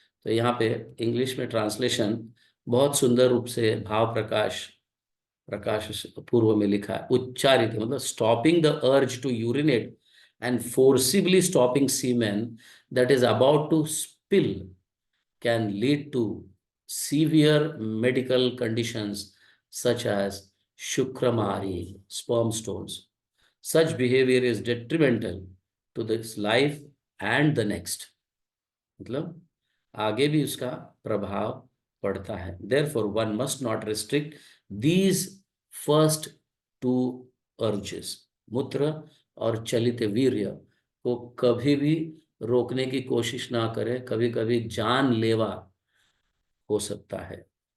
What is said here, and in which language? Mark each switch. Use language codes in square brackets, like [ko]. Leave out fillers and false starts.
[hi] तो यहाँ पे इंग्लिश में ट्रांसलेशन बहुत सुंदर रूप से भाव प्रकाश प्रकाश पूर्व में लिखा है, उच्चारित मतलब [en] Stopping the urge to urinate and forcibly stopping semen that is about to spill can lead to severe medical conditions such as shukramari, sperm stones. Such behavior is detrimental to this life and the next. [hi] मतलब आगे भी उसका प्रभाव पड़ता है। [en] Therefore, one must not restrict these first two urges, [hi] मूत्र और चलित वीर्य को कभी भी रोकने की कोशिश ना करें, कभी कभी जानलेवा हो सकता है।